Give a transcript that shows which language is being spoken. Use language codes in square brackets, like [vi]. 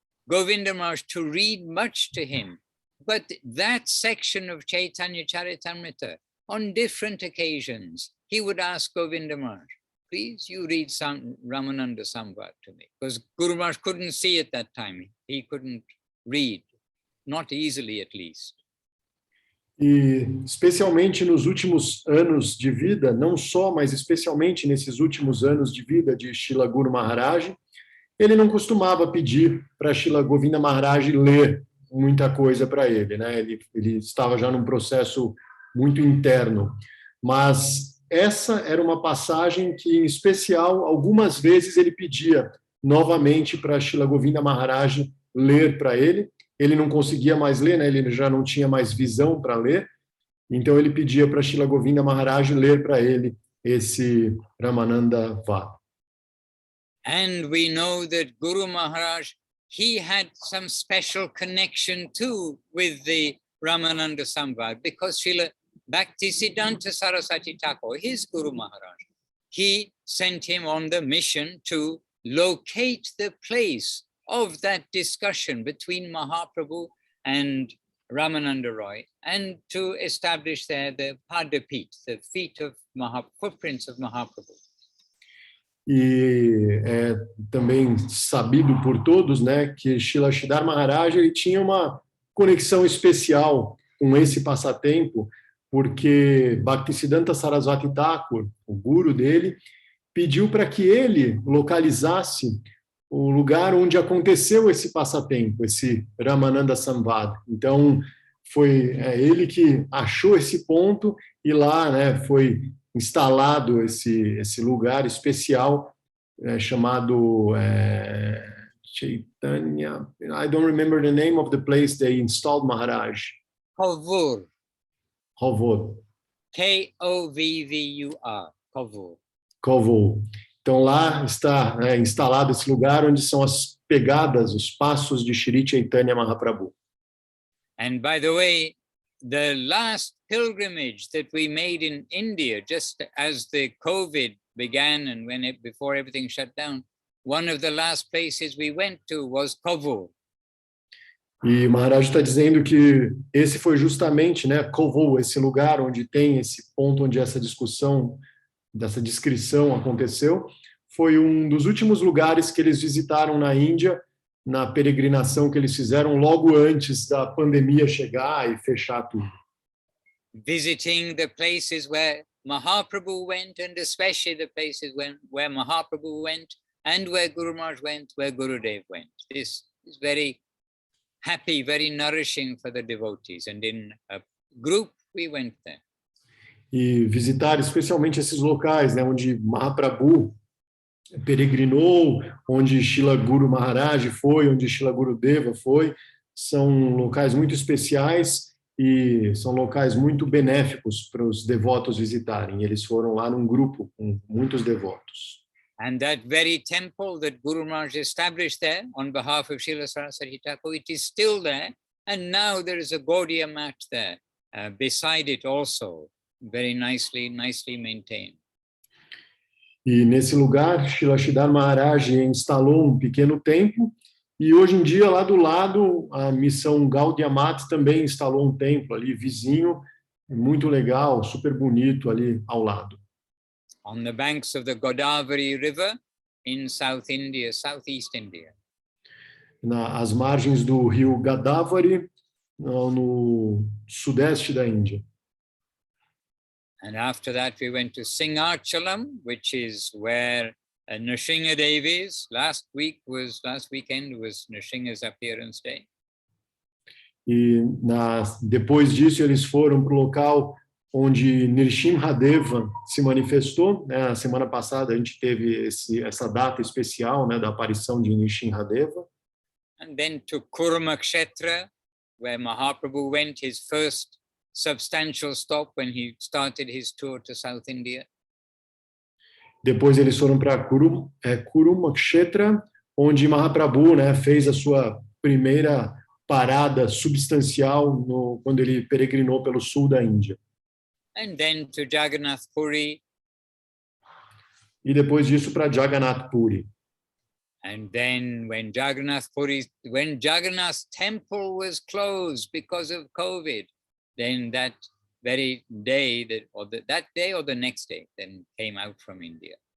[en] Govinda Maharaj to read much to him, but that section of Chaitanya Charitamrita, on different occasions, he would ask Govinda Maharaj, please, you read some Ramananda Samvad to me, because Guru Maharaj couldn't see at that time. He couldn't read, not easily at least. [pt] E especialmente nos últimos anos de vida, não só, mas especialmente nesses últimos anos de vida de Srila Guru Maharaj, ele não costumava pedir para Srila Govinda Maharaj ler muita coisa para ele, né? Ele estava já num processo muito interno. Mas essa era uma passagem que, em especial, algumas vezes ele pedia novamente para Srila Govinda Maharaj ler para ele. Ele não conseguia mais ler, né? Ele já não tinha mais visão para ler. Então ele pedia para Srila Govinda Maharaj ler para ele esse Ramananda Ray. [en] And we know that Guru Maharaj, he had some special connection too with the Ramananda Samvad, because Srila Bhaktisiddhanta Saraswati Thakur, his Guru Maharaj, he sent him on the mission to locate the place of that discussion between Mahaprabhu and Ramananda Ray, and to establish there the Padapit, the feet of footprints of Mahaprabhu. [pt] E é também sabido por todos, né, que Sridhar Maharaj ele tinha uma conexão especial com esse passatempo, porque Bhaktisiddhanta Saraswati Thakur, o guru dele, pediu para que ele localizasse o lugar onde aconteceu esse passatempo, esse Ramananda Samvad. Então, foi ele que achou esse ponto e lá, né, foi instalado esse lugar especial chamado Chaitanya. [en] I don't remember the name of the place they installed Maharaj. Kovur. Kovur. K-O-V-V-U-R. Kovur. Kovur. [pt] Então lá está instalado esse lugar onde são as pegadas, os passos de Shri Chaitanya Mahaprabhu. [en] And by the way, the last pilgrimage that we made in India, just as the COVID began and before everything shut down, one of the last places we went to was Kovur. [pt] E Maharaj está dizendo que esse foi justamente, né, Kovur, esse lugar onde tem esse ponto onde essa discussão, dessa descrição aconteceu, foi um dos últimos lugares que eles visitaram na Índia, na peregrinação que eles fizeram logo antes da pandemia chegar e fechar tudo. [en] Visiting the places where Mahaprabhu went, and especially the places where Mahaprabhu went, and where Guru Maharaj went, where Gurudev went. This is very happy, very nourishing for the devotees. And in a group, we went there. [pt] E visitar especialmente esses locais, né, onde Mahaprabhu peregrinou, onde Srila Guru Maharaj foi, onde Srila Gurudeva foi, são locais muito especiais e são locais muito benéficos para os devotos visitarem. Eles foram lá num grupo com muitos devotos. [en] And that very temple that Guru Maharaj established there on behalf of Srila Saraswati Thakur, it is still there, and now there is a Gaudiya mat there beside it also, very nicely maintained. [pt] E nesse lugar, Srila Maharaj instalou um pequeno templo, e hoje em dia, lá do lado, a missão Gaudiya Mat também instalou um templo ali, vizinho, muito legal, super bonito ali ao lado. [en] On the banks of the Godavari River in South India, Southeast India. [pt] Às margens do rio Godavari, no sudeste da Índia. [en] And after that, we went to Singhachalam, which is where Nrsimha Dev is. Last weekend was Nrsimha's appearance day. [pt] E depois disso, eles foram para o local onde Nrsimha Deva se manifestou. Né? Na semana passada, a gente teve essa data especial, né, da aparição de Nrsimha Deva. [en] And then to Kurma Kshetra, where Mahaprabhu went, his first substantial stop when he started his tour to South India. [pt] Depois eles foram para Kurma Kshetra, onde Mahaprabhu, né, fez a sua primeira parada substancial quando ele peregrinou pelo sul da Índia. [en] And then to Jagannath Puri. [pt] E depois disso para Jagannath Puri. [en] And then when Jagannath temple was closed because of COVID, then that very day, that day or the next day, then came out from India.